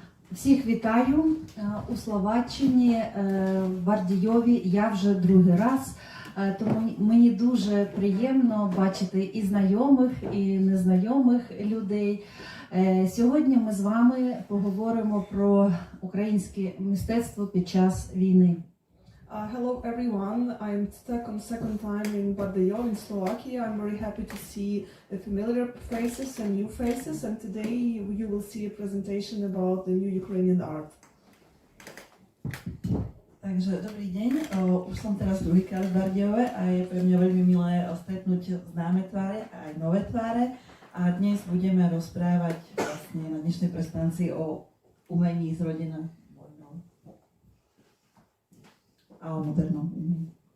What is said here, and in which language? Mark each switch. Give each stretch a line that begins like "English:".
Ukrainian: Всіх вітаю у Словаччині, в Бардійові. Я вже другий раз, тому мені дуже приємно бачити і знайомих, і незнайомих людей. Сьогодні ми з вами поговоримо про українське мистецтво під час війни.
English: Hello everyone, I'm second time in Bardejov in Slovakia. I'm very happy to see the familiar faces and new faces, and today you will see a presentation about the new Ukrainian art.
Slovak: Takže dobrý deň, už som teraz druhýkrát v Bardejove a je pre mňa veľmi milé stretnúť známe tváre a aj nové tváre. A dnes budeme rozprávať vlastne na dnešnej prezentácii o umení zrodenom vojnou a o modernom umení.